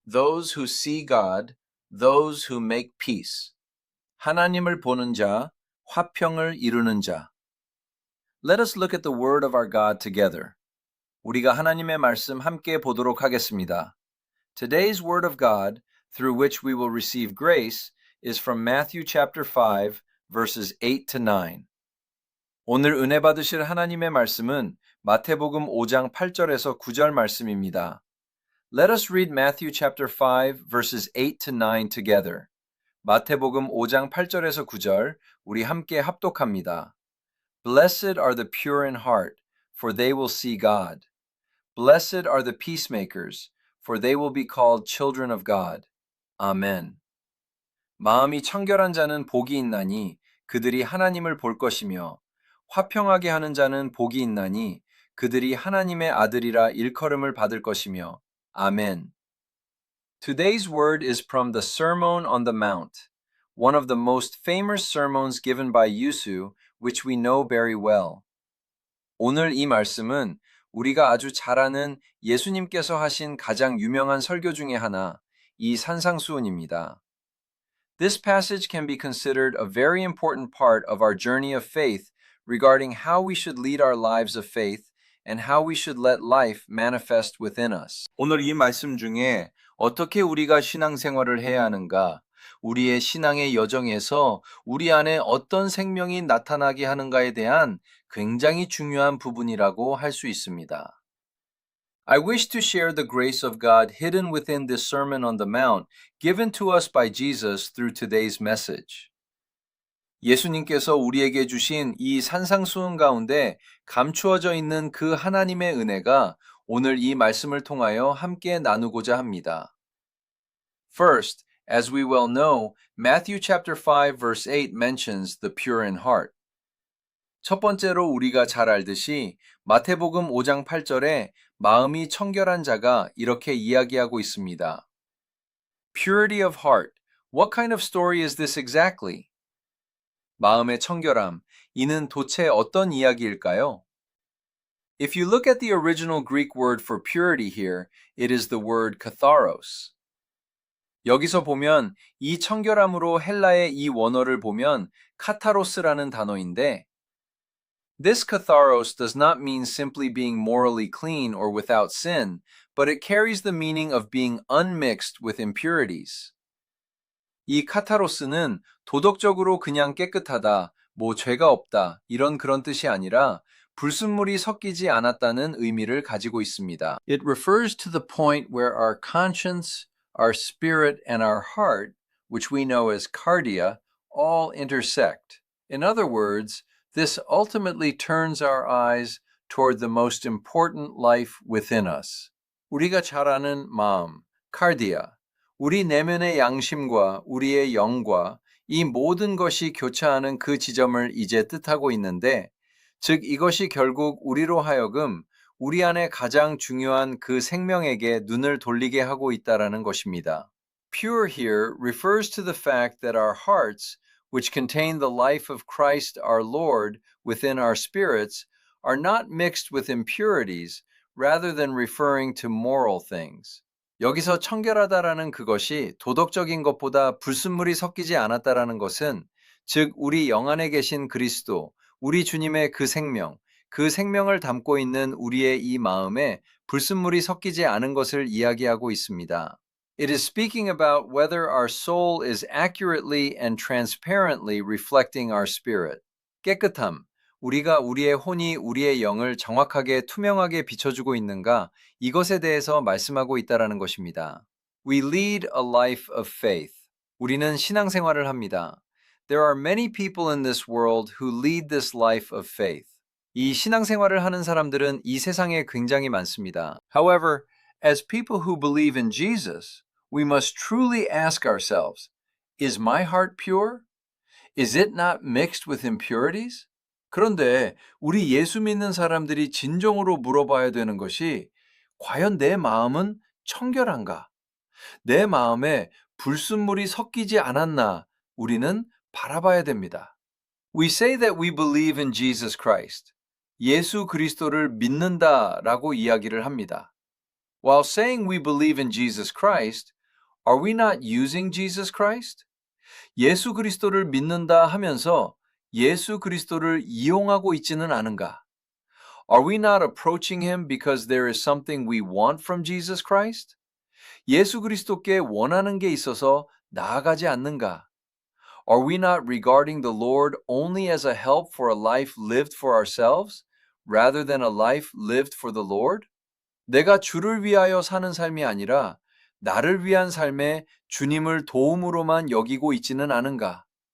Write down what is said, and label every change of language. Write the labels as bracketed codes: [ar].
[en] those who see God, those who make peace. [ko] 하나님을 보는 자, 화평을 이루는 자. [en] Let us look at the word of our God together. [ko] 우리가 하나님의 말씀 함께 보도록 하겠습니다. [en] Today's word of God, through which we will receive grace, is from Matthew chapter 5, verses 8 to 9. [ko] 오늘 은혜 받으실 하나님의 말씀은 마태복음 5장 8절에서 9절 말씀입니다. [en] Let us read Matthew chapter 5, verses 8 to 9 together. [ko] 마태복음 5장 8절에서 9절, 우리 함께 합독합니다. [en] Blessed are the pure in heart, for they will see God. Blessed are the peacemakers, for they will be called children of God. [ko] 아멘. 마음이 청결한 자는 복이 있나니 그들이 하나님을 볼 것이며 화평하게 하는 자는 복이 있나니 그들이 하나님의 아들이라 일컬음을 받을 것이며 아멘. [en] Today's word is from the Sermon on the Mount, one of the most famous sermons given by Yusu, which we know very well. [ko] 오늘 이 말씀은 우리가 아주 잘 아는 예수님께서 하신 가장 유명한 설교 중에 하나, 이 산상수훈입니다. [en] This passage can be considered a very important part of our journey of faith regarding how we should lead our lives of faith and how we should let life manifest within us. [ko] 오늘 이 말씀 중에 어떻게 우리가 신앙생활을 해야 하는가, 우리의 신앙의 여정에서 우리 안에 어떤 생명이 나타나게 하는가에 대한 굉장히 중요한 부분이라고 할 수 있습니다. [en] I wish to share the grace of God hidden within this Sermon on the Mount given to us by Jesus through today's message. [ko] 예수님께서 우리에게 주신 이 산상수훈 가운데 감추어져 있는 그 하나님의 은혜가 오늘 이 말씀을 통하여 함께 나누고자 합니다. [en] First, as we well know, Matthew chapter 5 verse 8 mentions the pure in heart. [ko] 첫 번째로 우리가 잘 알듯이 마태복음 5장 8절에 마음이 청결한 자가 이렇게 이야기하고 있습니다. [en] Purity of heart. What kind of story is this exactly? [ko] 마음의 청결함, 이는 도대체 어떤 이야기일까요? [en] If you look at the original Greek word for purity here, it is the word katharos. [ko] 여기서 보면 이 청결함으로 헬라의 이 원어를 보면 카타로스라는 단어인데 [en] This katharos does not mean simply being morally clean or without sin, but it carries the meaning of being unmixed with impurities. [ko] 이 카타로스는 도덕적으로 그냥 깨끗하다, 죄가 없다, 그런 뜻이 아니라 불순물이 섞이지 않았다는 의미를 가지고 있습니다. [en] It refers to the point where our conscience, our spirit, and our heart, which we know as cardia, all intersect. In other words, this ultimately turns our eyes toward the most important life within us. [ko] 우리가 잘 아는 마음, cardia, 우리 내면의 양심과 우리의 영과 이 모든 것이 교차하는 그 지점을 이제 뜻하고 있는데, 즉 이것이 결국 우리로 하여금 우리 안에 가장 중요한 그 생명에게 눈을 돌리게 하고 있다라는 것입니다. [en] Pure here refers to the fact that our hearts, which contain the life of Christ our Lord within our spirits, are not mixed with impurities, rather than referring to moral things. [ko] 여기서 청결하다라는 그것이 도덕적인 것보다 불순물이 섞이지 않았다라는 것은 즉 우리 영 안에 계신 그리스도, 우리 주님의 그 생명을 담고 있는 우리의 이 마음에 불순물이 섞이지 않은 것을 이야기하고 있습니다. [en] It is speaking about whether our soul is accurately and transparently reflecting our spirit. [ko] 깨끗함, 우리가 우리의 혼이 우리의 영을 정확하게 투명하게 비춰주고 있는가, 이것에 대해서 말씀하고 있다라는 것입니다. [en] We lead a life of faith. [ko] 우리는 신앙생활을 합니다. [en] There are many people in this world who lead this life of faith. [ko] 이 신앙생활을 하는 사람들은 이 세상에 굉장히 많습니다. [en] However, as people who believe in Jesus, we must truly ask ourselves, is my heart pure? Is it not mixed with impurities? [ko] 그런데 우리 예수 믿는 사람들이 진정으로 물어봐야 되는 것이 과연 내 마음은 청결한가? 내 마음에 불순물이 섞이지 않았나? 우리는 바라봐야 됩니다. [en] We say that we believe in Jesus Christ. [ko] 예수 그리스도를 믿는다라고 이야기를 합니다. [en] While saying we believe in Jesus Christ, Are we not using Jesus Christ? [ko] 예수 그리스도를 믿는다 하면서 예수 그리스도를 이용하고 있지는 않은가? [en] Are we not approaching him because there is something we want from Jesus Christ? [ko] 예수 그리스도께 원하는 게 있어서 나아가지 않는가? [en] Are we not regarding the Lord only as a help for a life lived for ourselves rather than a life lived for the Lord? [ko] 내가 주를 위하여 사는 삶이 아니라 나를 위한 삶에 주님을 도움으로만 여기고 있지는 않은가?